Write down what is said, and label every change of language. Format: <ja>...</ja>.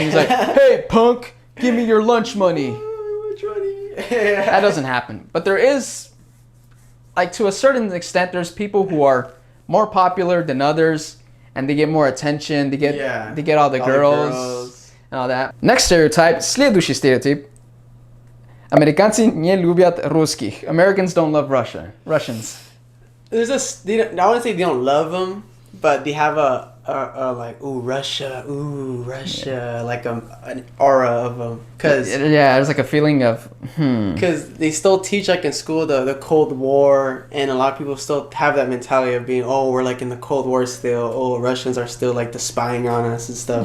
<en>He's like, hey, punk, give me your lunch money. That doesn't happen. But there is, like, to a certain extent, there's people who are more popular than others, and they get more attention. They get all the girls and all that. Next stereotype,</en> <ru>следующий стереотип. Американцы не любят русских.</ru> <en>Americans don't love Russians. There's I wouldn't say they don't love them, but they have a like, ooh, Russia, like an aura of them. There's like a feeling of, Because they still teach, like, in school, the Cold War, and a lot of people still have that mentality of being, oh, we're like in the Cold War still, oh, Russians are still like the spying on us and stuff.</en>